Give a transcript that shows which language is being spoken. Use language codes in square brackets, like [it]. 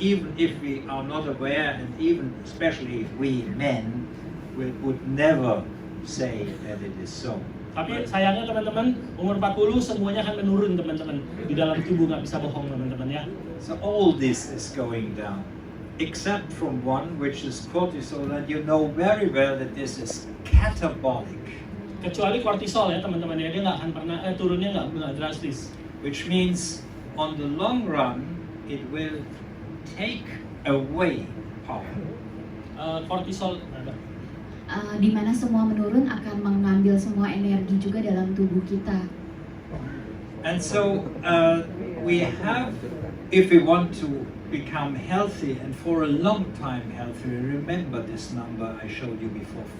[en] Even if we are not aware, and even especially if we men would never say that it is so. [id] Tapi sayangnya teman-teman, umur 40 semuanya akan menurun teman-teman. Di dalam tubuh nggak bisa bohong teman-teman ya. [en] So all this is going down, except from one, which is cortisol, and you know very well that this is catabolic. [id] Kecuali kortisol ya teman-teman ya, dia nggak akan pernah turunnya nggak drastis. [en] Which means on the long run it will take away power. [id] Kortisol di mana semua menurun akan mengambil semua energi juga dalam tubuh kita. [en] And so we have, if we want to become healthy and for a long time healthy, remember this number I showed you before.